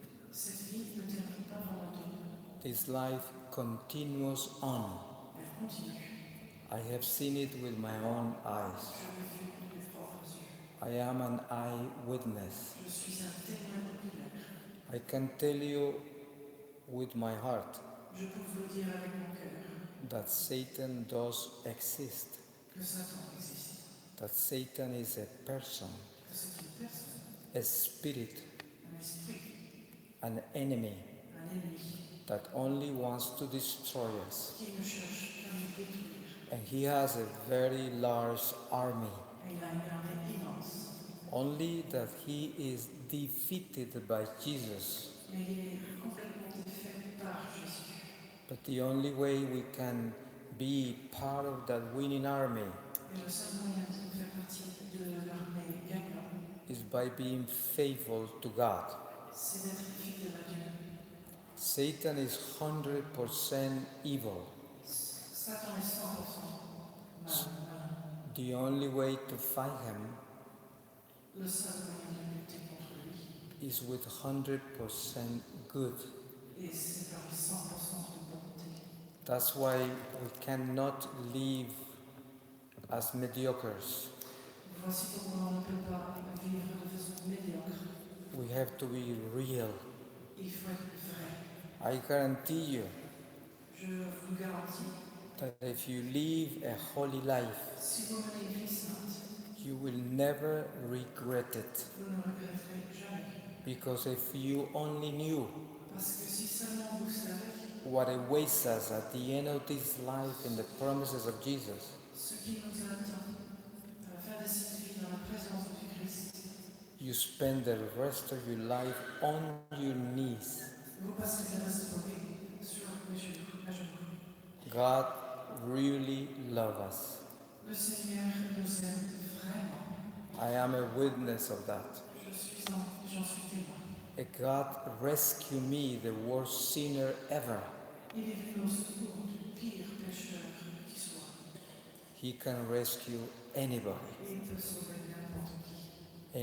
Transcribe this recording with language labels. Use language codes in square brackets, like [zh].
[fr] Cette vie ne termine pas dans la tombe. [en] This life continues on. [fr] Elle continue. [en] I have seen it with my own eyes. [fr] Je l'ai vu de mes propres yeux. [en] I am an eyewitness. [fr] Je suis un témoin oculaire. [en] I can tell you with my heart [fr] Je peux vous le dire avec mon cœur [en] that Satan does exist, [fr] que Satan existe. [en] that Satan is a person, [fr] Que c'est une personne, [en] a spirit, [fr] un esprit, [en] an enemy [fr] un ennemi [en] that only wants to destroy us. [fr] qui ne cherche qu'à nous détruire. [en] And he has a very large army, [fr] Et il a une armée immense. [en] only that he is defeated by Jesus. [fr] Mais il est complètement défait par Jésus. [en] But the only way we can be part of that winning army [fr] Et le seul moyen de faire partie de l'armée gagnante, [en] is by being faithful to God. [fr] c'est d'être fidèle à Dieu. [en] Satan is 100% evil. [fr] Satan est 100% mal. [en] The only way to fight him [fr] Le seul moyen de lutter contre lui, [en] is with 100% good. [fr] et c'est par les 100% de bonté. [en] That's why we cannot live as mediocres. [fr] Voici pourquoi on ne peut pas vivre de façon médiocre. [en] We have to be real. [fr] Il faut être vrai. [en] I guarantee you [fr] Je vous garantis, [en] that if you live a holy life, [fr] si vous menez une vie sainte, [en] you will never regret it. [fr] vous ne regretterez jamais. [en] Because if you only knew [fr] Parce que si seulement vous savez [en] what awaits us at the end of this life in the promises of Jesus, [fr] ce qui nous attend à la fin de cette vie dans la présence du Christ, [en] you spend the rest of your life on your knees. [fr] vous passerez le reste de vos vies sur les genoux, à genoux. [en] God really loves us. [fr] Le Seigneur nous aime vraiment. [en] I am a witness of that. [fr] J'en suis témoin. [en] A God rescued me, the worst sinner ever. [fr] Il est venu au secours du pire pécheur qui soit. [en] He can rescue anybody. [fr] Et il peut sauver n'importe qui.